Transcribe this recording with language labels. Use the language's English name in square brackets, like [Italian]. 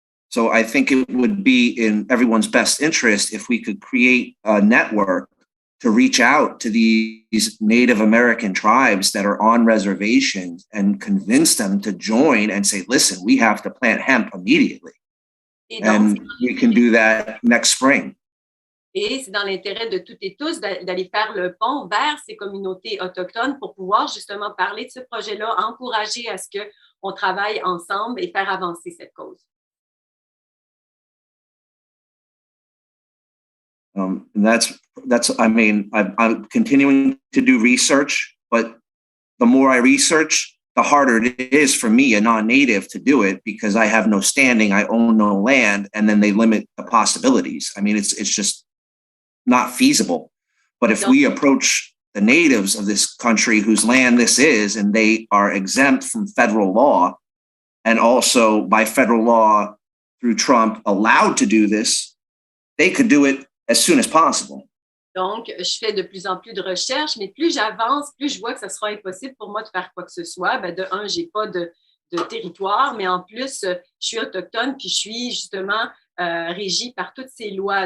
[English] So I think it would be in everyone's best interest if we could create a network to reach out to these Native American tribes that are on reservations and convince them to join and say, listen, we have to plant hemp immediately. And we can do that next spring. [French] Et c'est dans l'intérêt de toutes et tous d'aller faire le pont vers ces communautés autochtones pour pouvoir justement parler de ce projet-là, encourager à ce qu'on travaille ensemble et faire avancer cette cause. [English] And that's. I mean, I'm continuing to do research, but the more I research, the harder it is for me, a non-native, to do it because I have no standing, I own no land, and then they limit the possibilities. I mean, it's just not feasible. But if we approach the natives of this country whose land this is, and they are exempt from federal law, and also by federal law through Trump allowed to do this, they could do it as soon as possible. [French] Donc, je fais de plus en plus de recherches, mais plus j'avance, plus je vois que ça sera impossible pour moi de faire quoi que ce soit. Ben, de un, j'ai pas de territoire, mais en plus, je suis autochtone, puis je suis justement régie par toutes ces lois.